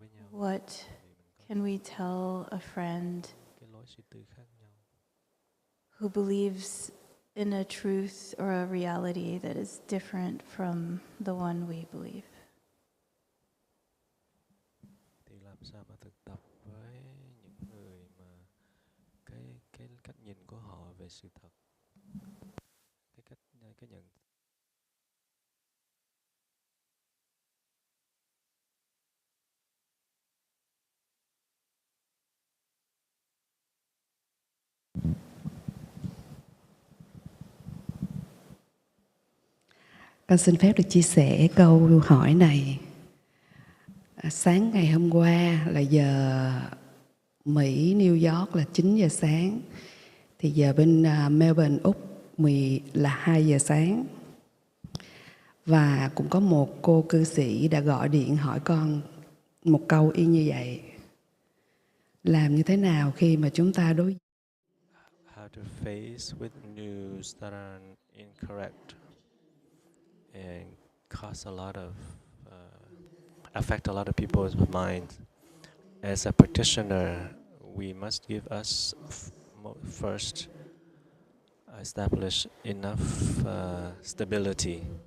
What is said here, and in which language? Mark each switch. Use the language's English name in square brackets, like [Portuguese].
[English] What can we tell a friend who believes in a truth or a reality that is different from the one we believe? [Vietnamese] Thì làm sao mà thực tập với những người mà cái cách nhìn của họ về sự thật, cái nhận. Con xin phép được chia sẻ câu hỏi này. Sáng ngày hôm qua là giờ Mỹ, New York là 9 giờ sáng. Thì giờ bên Melbourne, Úc là 2 giờ sáng. Và cũng có một cô cư sĩ đã gọi điện hỏi con một câu y như vậy. Làm như thế nào khi mà chúng ta đối [English] How to face with news that are incorrect and cause a lot of affect a lot of people's minds. As a practitioner, we must give us first establish enough stability.